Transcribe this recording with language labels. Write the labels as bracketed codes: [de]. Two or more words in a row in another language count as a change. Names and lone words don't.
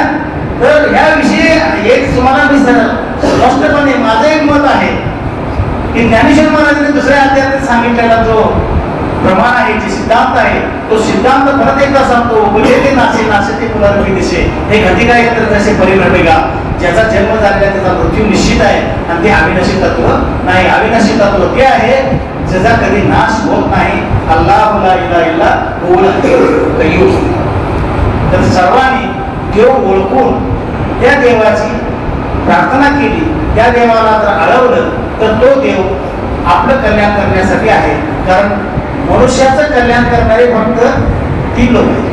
[mr] तर ह्याविषयी एक तुम्हाला मी स्पष्टपणे माझं एक मत आहे की ज्ञानेश्वर महाराजांनी दुसऱ्या अध्यायात सांगितलेला जो प्रमाण आहे, जे सिद्धांत आहे, तो सिद्धांत परत एकदा सांगतो. बोले ते नासे नासे ते पुनर्वी दिसे हे घटी काय तर जसे परिभ्रमेगा. ज्याचा जन्म झालेला त्याचा मृत्यू निश्चित आहे आणि ते अविनाशी तत्व नाही. अविनाशी तत्व ते आहे ज्याचा कधी नाश होत नाही. [ar] الله لا إله إلا هو القيوم. [mr] तर सर्वांनी देव ओळखून त्या देवाची प्रार्थना केली, त्या देवाला जर अडवलं तर तो देव आपलं कल्याण करण्यासाठी आहे. कारण मनुष्याचं कल्याण करणारे फक्त 3 लोक आहेत.